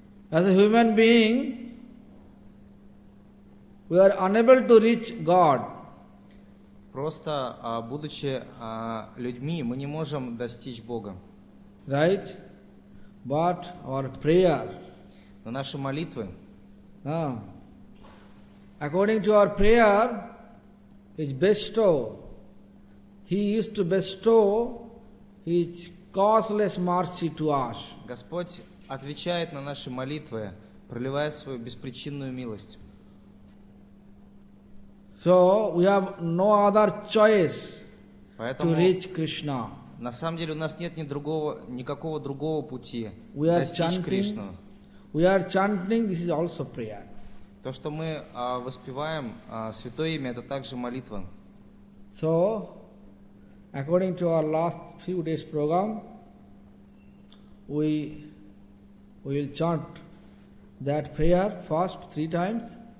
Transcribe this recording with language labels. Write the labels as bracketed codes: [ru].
[en] As a human being, we are unable to reach God. [ru] Просто будучи людьми, мы не можем достичь Бога. [en] Right? But our prayer. [ru] Но наши молитвы. [en] According to our prayer, is bestowed. He used to bestow His causeless mercy to us. [ru] Господь отвечает на наши молитвы, проливая свою беспричинную милость. [en] So we have no other choice to reach Krishna. [ru] На самом деле у нас нет никакого другого пути достичь Кришну. [en] We are chanting. This is also prayer. [ru] То, что мы воспеваем святое имя, это также молитва. [en] So, according to our last few days program, we will chant that prayer first 3 times.